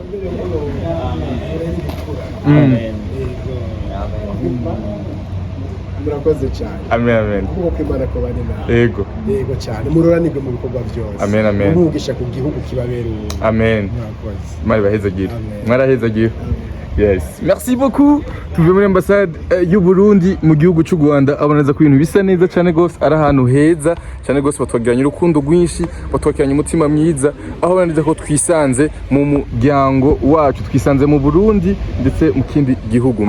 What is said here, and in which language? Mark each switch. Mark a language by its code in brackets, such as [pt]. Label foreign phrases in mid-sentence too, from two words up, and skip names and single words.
[rn] Murakoze cyane. Amen, amen. Kuko Imana ko bane nawe. Yego. Yego cyane. Muroranirwe mu bikorwa byose. Amen, amen. Umugisha ku gihugu kibabereye. Amen. Murakoze. Imana ibahezagire. Amen. Mwarahezagire. Yes. [fr] Merci beaucoup. [rn] Tuvuye muri ambassade y'u Burundi mu gihugu cy'u Rwanda aboneza ku bintu bisa neza cyane gose ari ahantu heza cyane gose batwagiranye urukundo rwinshi batwakiranye umutima mwiza aho bandiza ko twisanze mu muryango wacu twisanze mu Burundi ndetse mu kindi gihugu.